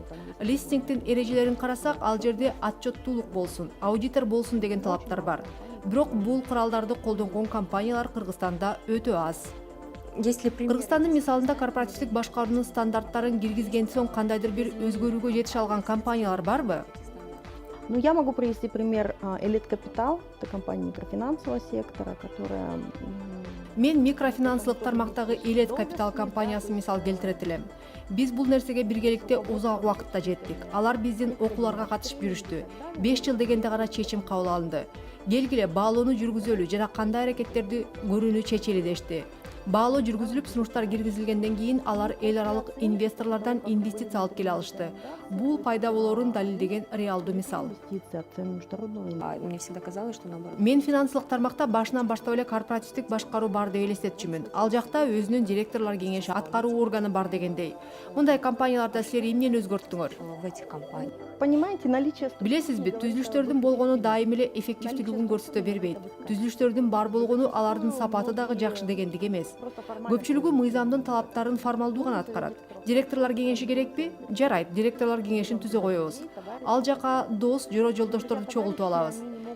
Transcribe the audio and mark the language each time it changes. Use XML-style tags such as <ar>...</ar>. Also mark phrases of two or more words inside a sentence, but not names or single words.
<ky>Листингдин ережелерин карасак, ал жерде отчеттуулук болсун, аудитор болсун деген талаптар бар. Бирок бул куралдарды колдонгон компаниялар Кыргызстанда өтө аз. Кыргызстандын мисалында корпоративдик башкаруунун стандарттарын киргизген соң кандайдыр бир өзгөрүүгө жетише алган компаниялар барбы?</ky> <ru>Ну, я могу привести пример Elite Capital, это компания микрофинансового сектора, которая...</ru> <ky>Мен микрофинансылык тармактагы Elite Capital компаниясын мисал келтирет элем. Биз бул нерсеге биргеликте узак убакытта жеттик. Алар биздин окууларга катышып жүрүштү. 5 жыл дегенде гана чечим кабыл алынды. Келгиле баалоону жүргүзөлү жана кандай аракеттерди көрүүнү чечели дешти. Баалоо жүргүзүлүп, сунуштар киргизилгенден кийин алар эл аралык инвесторлордон инвестиция алып келе алышты. Бул пайда болоорун далилдеген реалдуу мисал.</ky> <ru>Мне всегда казалось, что наоборот.</ru> <ky>Мен финансылык тармакта башынан баштап эле корпоративдик башкаруу бар деп элестетчүмүн. Ал жакта өзүнүн директорлор кеңеши, аткаруу органы бар дегендей. Мындай компанияларда силер эмнени өзгөрттүңөр?</ky> <ru>В этих компаниях. Понимаете, наличие...</ru> <ky>Билесизби, түзүлүштөрдүн болгону дайым эле эффективдүүлүгүн көрсөтө бербейт. Түзүлүштөрдүн бар болгону алардын сапаты дагы жакшы дегендик эмес. Көпчүлүгү мыйзамдын талаптарын формалдуу гана аткарат. Директорлор кеңеши керекпи? Жарайт, директорлор кеңешин түзө коебуз. Ал жака дос, жора жолдошторду чогултуп алабыз.</ky>